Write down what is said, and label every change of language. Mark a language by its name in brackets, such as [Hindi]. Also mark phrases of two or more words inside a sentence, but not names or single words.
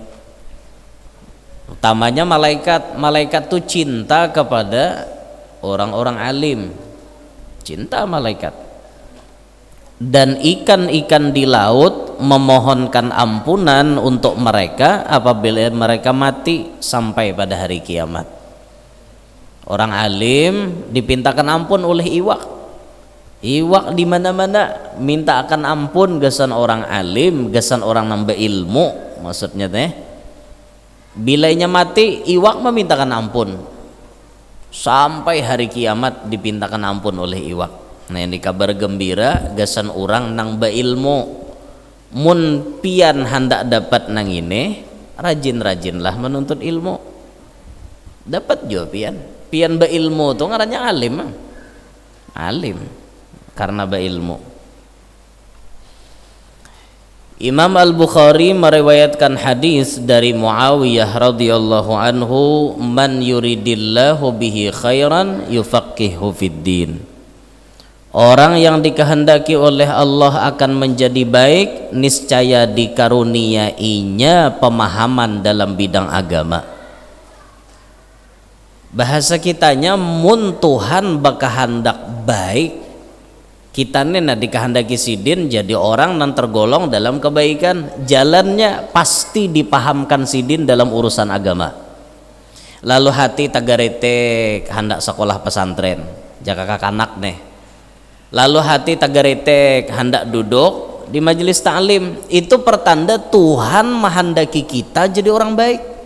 [Indonesian] Utamanya malaikat tuh cinta kepada orang-orang alim, cinta malaikat. Dan ikan-ikan di laut memohonkan ampunan untuk mereka apabila mereka mati sampai pada hari kiamat. [Banjar] Orang alim dipintakan ampun oleh iwak. Iwak di mana-mana minta akan ampun gesan orang alim, gesan orang nambah ilmu. Maksudnya teh, bilainya mati iwak memintakan ampun. Sampai hari kiamat dipintakan ampun oleh iwak. Nah ini kabar gembira gesan orang nambah ilmu. Mun pian hendak dapat nang ini, rajin-rajinlah menuntut ilmu. Dapat juga pian beilmu tuh ngarannya alim karena beilmu. [Indonesian] Imam Al-Bukhari meriwayatkan hadis dari Muawiyah [Arabic] رضي الله عنه, من يرد الله به خيرا يفقهه في الدين. [Indonesian] Orang yang dikehendaki oleh Allah akan menjadi baik, niscaya dikaruniainya pemahaman dalam bidang agama. [Banjar] Bahasa kitanya mun Tuhan bakahandak baik, kita nih dikehendaki sidin jadi orang yang tergolong dalam kebaikan, jalannya pasti dipahamkan sidin dalam urusan agama. Lalu hati tagarete hendak sekolah pesantren jaga kakak anak nih, lalu hati tagarete hendak duduk di majelis ta'lim, itu pertanda Tuhan menghendaki kita jadi orang baik.